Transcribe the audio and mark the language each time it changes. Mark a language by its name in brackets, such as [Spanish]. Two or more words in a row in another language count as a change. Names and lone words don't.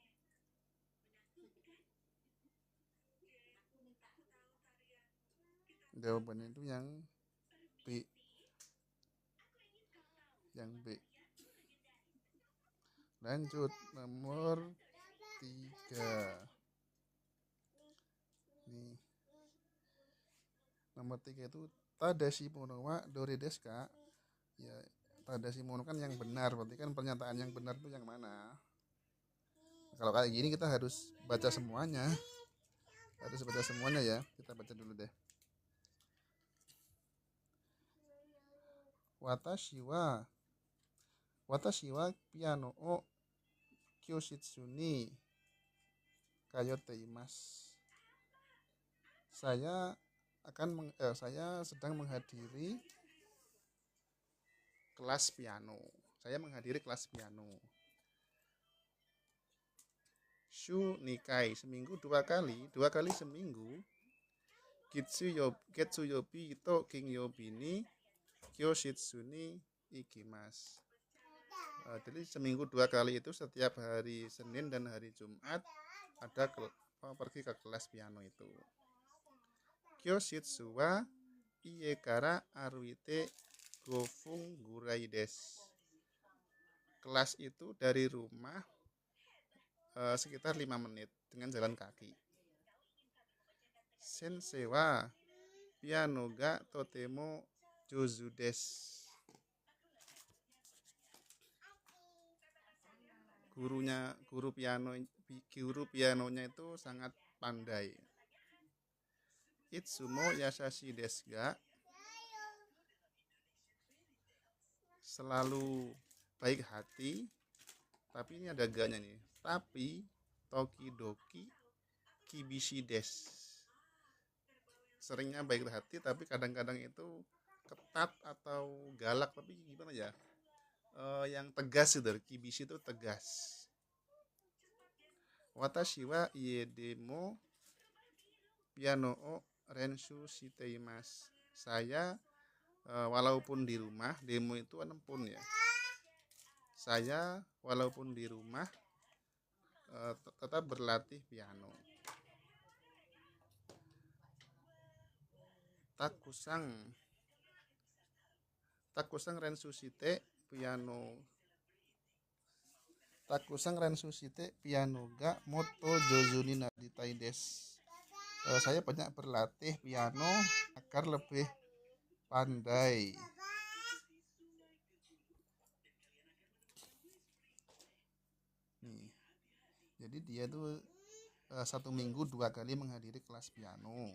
[Indonesian] Jawabannya itu yang B. Yang B. Lanjut nomor 3. Nih. Nomor 3 itu [Japanese] 正しいものはどれですか? [Indonesian] Ya, [Japanese] 正しいもの [Indonesian] kan yang benar, berarti kan pernyataan yang benar itu yang mana? Kalau kayak gini kita harus baca semuanya. Harus baca semuanya ya. Kita baca dulu deh. [Japanese] 私はピアノを教室に通っています. [Indonesian] Saya sedang menghadiri kelas piano. [Japanese] 週二回, [Indonesian] seminggu 2 kali, 2 kali seminggu. [Japanese] 月曜日と金曜日に教室に行きます. [Indonesian] Jadi seminggu 2 kali itu setiap hari Senin dan hari Jumat ada pergi ke kelas piano itu. [Japanese] 教室は家から歩いて五分ぐらいです. [Indonesian] Kelas itu dari rumah sekitar 5 menit dengan jalan kaki. [Japanese] 先生はピアノがとても上手です. [Indonesian] Guru pianonya itu sangat pandai. [Japanese] いつも優しいですが, [Indonesian] selalu baik hati, tapi ini ada ganya nih. [Japanese] Tapi 時々厳しいです. [Indonesian] Seringnya baik hati tapi kadang-kadang itu ketat atau galak, tapi gimana ya? Yang tegas itu, kibishi itu tegas. [Japanese] 私は家でもピアノを練習しています. [Indonesian] Saya walaupun di rumah, demo itu pun ya. Saya walaupun di rumah tetap berlatih piano. [Japanese] たくさん練習してピアノ. たくさん練習してピアノがもっと上手になりたいです. [Indonesian] Saya banyak berlatih piano agar lebih pandai. Nih, jadi dia tuh 1 minggu 2 kali menghadiri kelas piano.